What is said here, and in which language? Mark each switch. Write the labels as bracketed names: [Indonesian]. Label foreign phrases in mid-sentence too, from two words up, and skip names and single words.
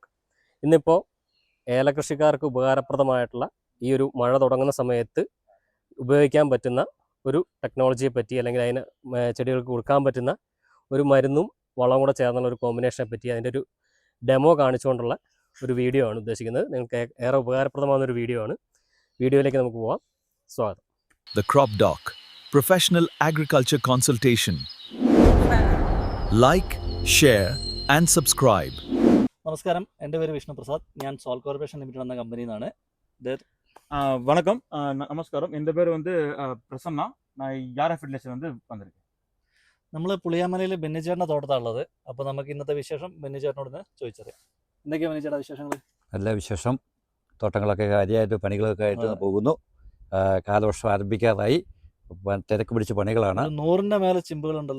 [Malayalam] ഇന്നിപ്പോൾ ഏലകൃഷിക്കാർക്ക് ഉപകാരപ്രദമായിട്ടുള്ള ഈ ഒരു മഴ തുടങ്ങുന്ന സമയത്ത് ഉപയോഗിക്കാൻ പറ്റുന്ന ഒരു ടെക്നോളജിയെ പറ്റി, അല്ലെങ്കിൽ അതിന് ചെടികൾക്ക് കൊടുക്കാൻ പറ്റുന്ന ഒരു മരുന്നും വളവും കൂടെ ചേർന്നുള്ള ഒരു കോമ്പിനേഷനെ പറ്റി അതിൻ്റെ ഒരു ഡെമോ കാണിച്ചുകൊണ്ടുള്ള ഒരു വീഡിയോ ആണ് ഉദ്ദേശിക്കുന്നത്. നിങ്ങൾക്ക് ഏറെ ഉപകാരപ്രദമാകുന്ന ഒരു വീഡിയോ ആണ്. വീഡിയോയിലേക്ക് നമുക്ക് പോവാം. സ്വാഗതം. [English] The Crop Doc, professional agriculture consultation. Like, share and subscribe. [Malayalam] നമസ്കാരം, എൻ്റെ പേര് വിഷ്ണു പ്രസാദ്. ഞാൻ സോൾ കോർപ്പറേഷൻ ലിമിറ്റഡ് എന്ന കമ്പനിയിൽ നിന്നാണ്. [Tamil] வணக்கம், நமஸ்காரம். இந்த பேர் வந்து பிரசன்னா. நான் யாரா ஃபெர்டிலைசர் வந்து வந்திருக்கேன். [Malayalam] നമ്മൾ പുളിയാമലയിൽ ബെന്നിച്ചേട്ടൻ്റെ തോട്ടത്താണുള്ളത്. അപ്പോൾ നമുക്ക് ഇന്നത്തെ വിശേഷം ബെന്നിച്ചേട്ടനോട് ചോദിച്ചറിയാം. എന്തൊക്കെയാണ് ബെന്നിച്ചേട്ടാ വിശേഷങ്ങൾ? നല്ല വിശേഷം. തോട്ടങ്ങളൊക്കെ കാര്യമായിട്ട് പണികളൊക്കെ ആയിട്ട് പോകുന്നു. കാലവർഷം ആരംഭിക്കാറായി. തിരക്ക് പിടിച്ച പണികളാണ്. 100ന്റെ മേലെ ചിമ്പുകളുണ്ടല്ലോ.